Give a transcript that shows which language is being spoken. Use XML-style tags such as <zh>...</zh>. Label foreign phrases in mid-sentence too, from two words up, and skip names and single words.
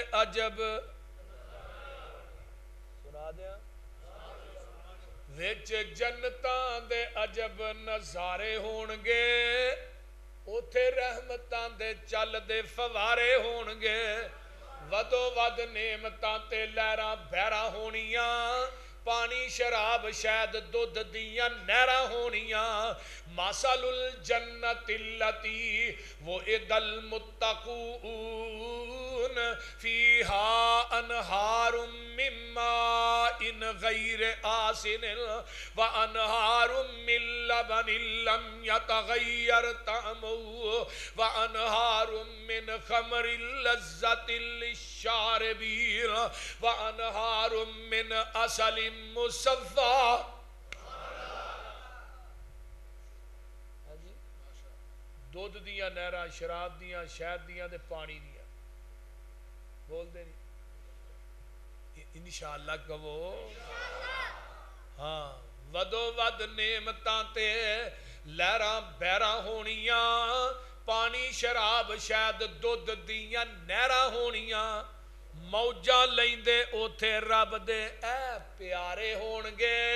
<pa>ਅਜਬ ਸੁਣਾ ਦਿਆਂ ਵਿੱਚ ਜੰਨਤਾਂ ਦੇ ਅਜਬ ਨਜ਼ਾਰੇ ਹੋਣਗੇ ਉਥੇ ਰਹਿਮਤਾਂ ਦੇ ਚੱਲਦੇ ਫਵਾਰੇ ਹੋਣਗੇ ਵਧੋ ਵੱਧ ਨੇਮਤਾਂ ਤੇ ਲਹਿਰਾਂ ਬਹਿਰਾਂ ਹੋਣੀਆਂ ਪਾਣੀ ਸ਼ਰਾਬ ਸ਼ਹਿਦ ਦੁੱਧ ਦੀਆਂ ਨਹਿਰਾਂ ਹੋਣੀਆਂ</pa> <ar>مثل الجنة التي وعد المتقون فيها أنهار من ماء غير آسن وأنهار من لبن لم يتغير طعمه وأنهار من خمر لذة للشاربين وأنهار من عسل مصفى</ar> <pa>ਦੁੱਧ ਦੀਆਂ ਨਹਿਰਾਂ ਸ਼ਰਾਬ ਦੀਆਂ ਸ਼ਹਿਦ ਦੀਆਂ ਤੇ ਪਾਣੀ ਦੀਆਂ ਬੋਲਦੇ ਨਹੀਂ ਇੰਸ਼ਾਅੱਲਾਹ ਕਹੋ ਹਾਂ ਵਧੋ ਵੱਧ ਨੇਮਤਾਂ ਤੇ ਲਹਿਰਾਂ ਬਹਿਰਾਂ ਹੋਣੀਆਂ ਪਾਣੀ ਸ਼ਰਾਬ ਸ਼ਹਿਦ ਦੁੱਧ ਦੀਆਂ ਨਹਿਰਾਂ ਹੋਣੀਆਂ ਮੌਜਾਂ ਲੈਂਦੇ ਉੱਥੇ ਰੱਬ ਦੇ ਐ ਪਿਆਰੇ ਹੋਣਗੇ</pa>